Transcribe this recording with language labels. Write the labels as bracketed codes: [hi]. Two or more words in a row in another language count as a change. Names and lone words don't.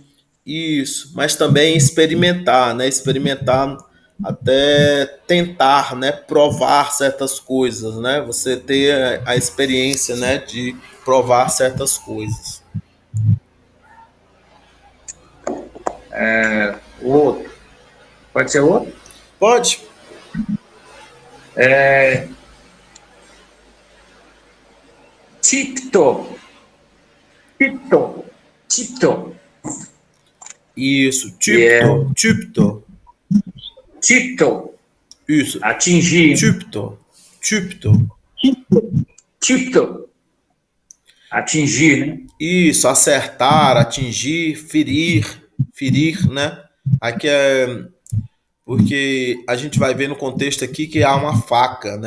[pt] Isso, mas também experimentar, né? Experimentar até tentar, né? Provar certas coisas, né? Você ter a experiência, né? De provar certas coisas. O outro. Pode ser o outro? Pode? Tipto. Tipto. Tipto. Isso, tipto, tipto. Tipto. Isso, Atingir. tipto, tipto. Tipto. Atingir, né? Isso, acertar, atingir, ferir, né? Aqui é porque a gente vai ver no contexto aqui que há uma faca, né?